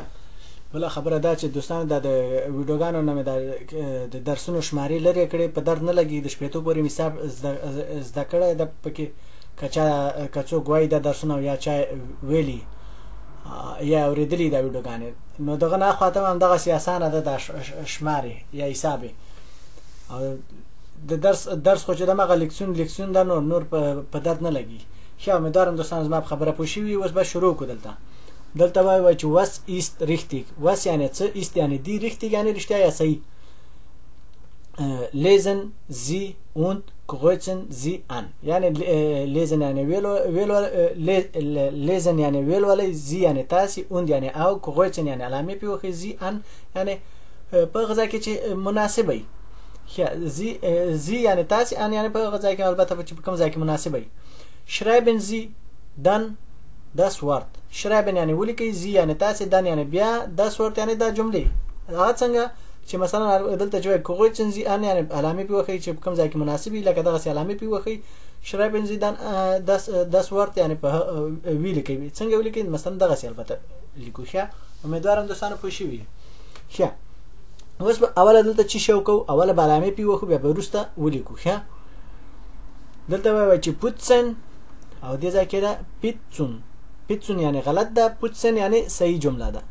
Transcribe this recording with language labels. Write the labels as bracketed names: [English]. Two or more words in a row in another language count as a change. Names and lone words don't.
[Pashto] بل خبره دا چې دوستانو د ویډیوګانو نه د درسونو شمارې لري کړي په درد نه لګي د شپېتو پورې حساب زده کړه د پکې کچو غوای د درسونو یا چا ویلي یا اوریدلی دا ویډیوګانې نو دغه نه خاطر هم دغه سیاسانه د شمارې یا حساب او د درس خو چې د مغه لیکسون دا نور په درد نه لګي. ښه امیدوارم دوستان زما خبره پوه شوي. اوس به شروع کو. دلته وایي چې [German] was ist richtig. [Pashto] was یعنی څه، ist یعنی دی، richtig یعنی رښتیا یا صحیح. [German] lesen Sie und kreuzen Sie an. [Pashto] یعنی lesen یعنی lesen یعنی ویلولی، Sie یعنی تاسې، und یعنی او، kreuzen یعنی علامه پې وښیي، [German] Sie an [Pashto] یعنی په غذا کې چې مناسب وي. زی یعنی تاسې، ان یعنی په غذا کې البته په کوم ځای کې مناسب وي. [German] schreiben Sie dann das Wort. [Pashto] schreiben یعنی ولیکئ، زی یعنی تاسې، دن یعنی بیا، [German] das Wort [Pashto] یعنی دا جملې. هغه څنګه چې مثلا دلته چې [German] kreuzen Sie an [Pashto] یعنی علامه پې وښیي چې په کوم ځای کې مناسب وي، لکه دغسې علامه پې وښیي. [German] schreiben Sie dann das Wort [Pashto] یعنی په ولیکئ. څنګه ولیکئ؟ مثلا دغسې البته لیکو. ښه امیدوارم دوستانو پوه شوي. ښه اوس به اوله دلته چې شو کو، اوله به علامې پې وښو، بیا به وروسته ولیکو. ښه دلته وایي چې putzen او دې ځای کې ده pitzun یعنی غلط ده، putzen یعنی صحیح جمله ده.